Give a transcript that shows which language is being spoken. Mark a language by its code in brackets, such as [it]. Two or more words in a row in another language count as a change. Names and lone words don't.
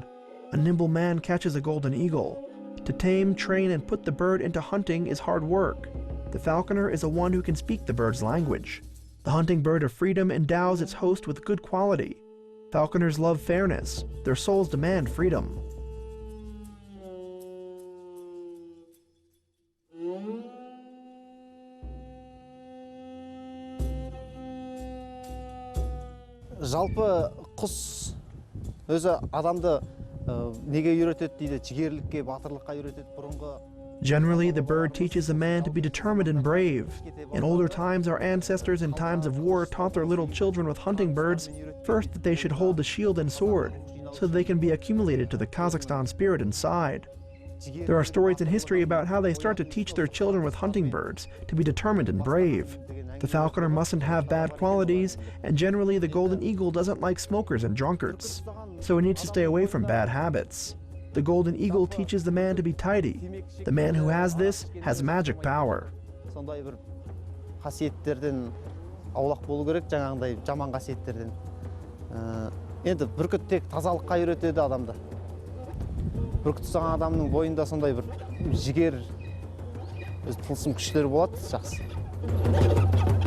[en] A nimble man catches a golden eagle. To tame, train, and put the bird into hunting is hard work. The falconer is the one who can speak the bird's language. The hunting bird of freedom endows its host with good quality. Falconers love fairness. Their souls demand freedom. [kk] Жалпы құс өзі адамды неге үйретеді дейді, жігерлікке, батырлыққа үйретеді бұрынғы. [en] Generally, the bird teaches a man to be determined and brave. In older times, our ancestors in times of war taught their little children with hunting birds first that they should hold the shield and sword, so that they can be accumulated to the Kazakhstan spirit inside. There are stories in history about how they start to teach their children with hunting birds to be determined and brave. The falconer mustn't have bad qualities, and generally the golden eagle doesn't like smokers and drunkards, so he needs to stay away from bad habits. The golden eagle teaches the man to be tidy. The man who has this has magic power. [kk] Сондай бір қасиеттерден аулақ болу керек, жаңағындай жаман қасиеттерден. Енді бүркіт тек тазалыққа үйретеді адамды. Бүркіт ұстаған адамның бойында сондай бір жігер, өз тылсым күштері болады, жақсы.